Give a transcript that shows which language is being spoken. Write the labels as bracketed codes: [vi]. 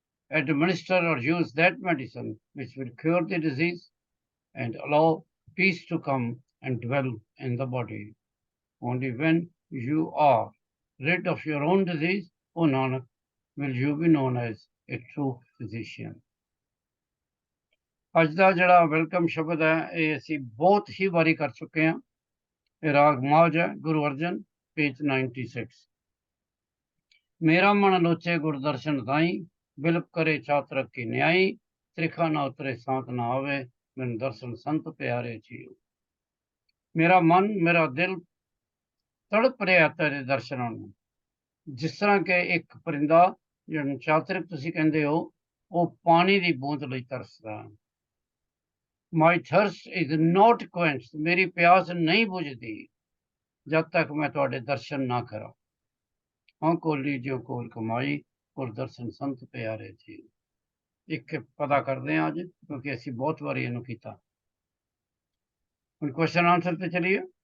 [en] Administer or use that medicine which will cure the disease and allow peace to come and dwell in the body. Only when you are rid of your own disease, O Nanak, will you be known as a true physician. [pa] ਅੱਜ ਦਾ ਜਿਹੜਾ welcome ਸ਼ਬਦ ਹੈ ਇਹ ਅਸੀਂ ਬਹੁਤ ਹੀ ਵਾਰੀ ਕਰ ਚੁੱਕੇ ਹਾਂ. ਇਹ ਰਾਗ ਮਾਜ ਹੈ, ਗੁਰੂ ਅਰਜਨ, ਪੇਜ 96. ਮੇਰਾ ਮਨ ਲੋਚੇ ਗੁਰਦਰਸ਼ਨ ਤਾਈ, ਬਿਲਪ ਕਰੇ ਚਾਤਰਕ ਕੀ ਨਿਆਈ. ਤ੍ਰਿਖਾ ਨਾ ਉਤਰੇ ਸਾਤ ਨਾ ਆਵੇ, ਮੈਨੂੰ ਦਰਸ਼ਨ ਸੰਤ ਪਿਆਰੇ ਜੀਓ. ਮੇਰਾ ਮਨ, ਮੇਰਾ ਦਿਲ ਤੜਪ ਰਿਹਾ ਤੇਰੇ ਦਰਸ਼ਨਾਂ ਨੂੰ. ਜਿਸ ਤਰ੍ਹਾਂ ਕਿ ਇੱਕ ਪਰਿੰਦਾ ਜਿਹਨੂੰ ਚਾਤਰਕ ਤੁਸੀਂ ਕਹਿੰਦੇ ਹੋ, ਉਹ ਪਾਣੀ ਦੀ ਬੂੰਦ ਲਈ ਤਰਸਦਾ. [en] My thirst is not quenched. [pa] ਮੇਰੀ ਪਿਆਸ ਨਹੀਂ ਬੁਝਦੀ ਜਦ ਤੱਕ ਮੈਂ ਤੁਹਾਡੇ ਦਰਸ਼ਨ ਨਾ ਕਰਾਂ. ਹਾਂ ਕੋਲੀ ਜੋ ਕੋਲ ਕਮਾਈ, ਕੋਲ ਦਰਸ਼ਨ ਸੰਤ ਪਿਆਰੇ ਜੀ. ਇੱਕ ਪਤਾ ਕਰਦੇ ਹਾਂ ਅੱਜ, ਕਿਉਂਕਿ ਅਸੀਂ ਬਹੁਤ ਵਾਰੀ ਇਹਨੂੰ ਕੀਤਾ. ਹੁਣ ਕੁਐਸਚਨ ਆਨਸਰ ਤੇ ਚਲੀਏ.